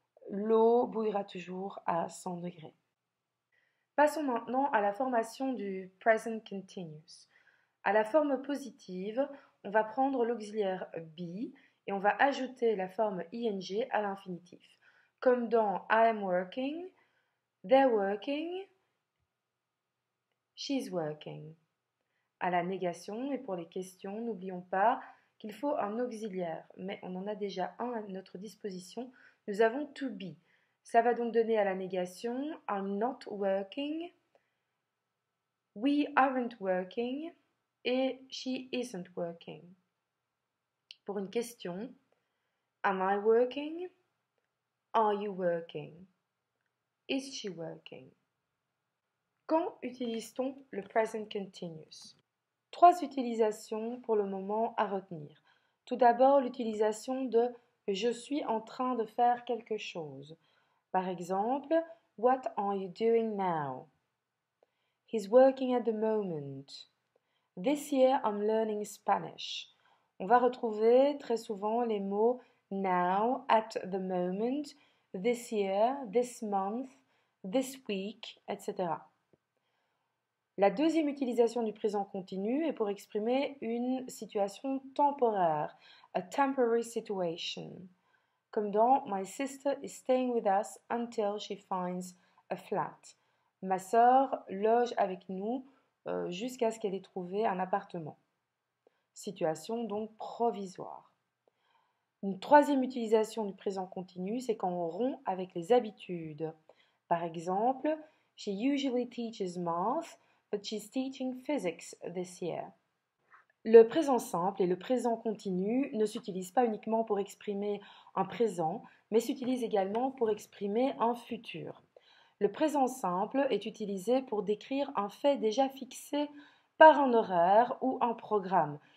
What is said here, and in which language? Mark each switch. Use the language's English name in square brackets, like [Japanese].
[French] L'eau bouillera toujours à 100 degrés. Passons maintenant à la formation du present continuous. À la forme positive, on va prendre l'auxiliaire be et on va ajouter la forme ing à l'infinitif. Comme dans [English] I am working, they're working, she's working. [French] À la négation et pour les questions, n'oublions pas qu'il faut un auxiliaire, mais on en a déjà un à notre disposition. Nous avons to be. Ça va donc donner à la négation [English] I'm not working, we aren't working [French] et [English] she isn't working. [French] Pour une question, [English] am I working? Are you working? Is she working? [French] Quand utilise-t-on le present continuous? Trois utilisations pour le moment à retenir. Tout d'abord, l'utilisation de je suis en train de faire quelque chose. Par exemple, [English] What are you doing now? He's working at the moment. This year I'm learning Spanish. [French] On va retrouver très souvent les mots now, at the moment, this year, this month, this week, etc. La deuxième utilisation du présent continu est pour exprimer une situation temporaire, [English] a temporary situation, [French] comme dans [English] My sister is staying with us until she finds a flat. [French] Ma sœur loge avec nous jusqu'à ce qu'elle ait trouvé un appartement. Situation donc provisoire. Une troisième utilisation du présent continu, c'est quand on rompt avec les habitudes. Par exemple, [English] she usually teaches math, but she's teaching physics this year. [French] Le présent simple et le présent continu ne s'utilisent pas uniquement pour exprimer un présent, mais s'utilisent également pour exprimer un futur. Le présent simple est utilisé pour décrire un fait déjà fixé par un horaire ou un programme.